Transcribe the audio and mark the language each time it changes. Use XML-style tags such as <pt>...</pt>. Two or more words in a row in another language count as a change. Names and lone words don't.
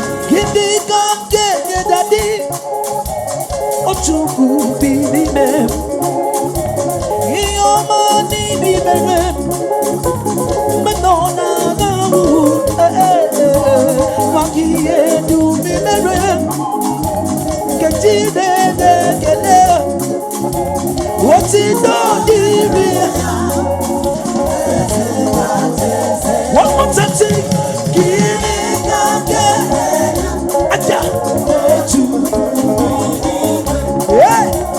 <ig>Gịnị ka m ga-enye Daddy? O Chukwu bi n'ime m. Ihe ọma niile mere m. Mgbe nọ na-aga ahụhụ, eh, eh, eh, eh. Maka ihe dum i mere m. Nke Chineke ekele.</ig> <en>What's it done, dear? One more time, say, give me the Aja. Hey.</en>